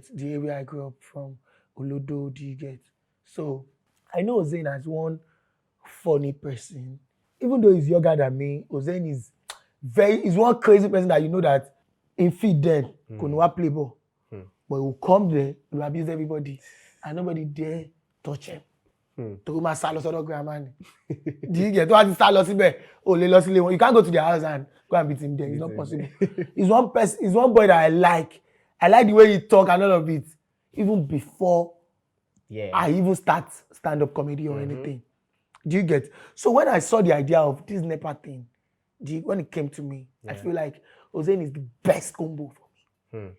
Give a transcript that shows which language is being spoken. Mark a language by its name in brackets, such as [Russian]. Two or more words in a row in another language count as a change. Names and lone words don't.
[English] The area I grew up from, Olodo, do you get? So I know Ozain as one funny person. Even though he's younger than me, Ozain is he's one crazy person that you know that in feed then, Konowa play ball. But he will come there, he will abuse everybody, and nobody dare touch him. [Yoruba] Tobi ma sá lọ sọ́dọ̀ grandma ni. [English] Do you get? [Yoruba] Tó bá ti sá lọ síbẹ̀, o lè lọ sílé wọn. [English] You can't go to their house and go and beat him there. It's not possible. He's one person. He's one boy that I like. I like the way he talk and all of it. Even before I even start stand-up comedy or anything. Do you get? So when I saw the idea of this Nepa thing, when it came to me, I feel like Ozain is the best combo for me.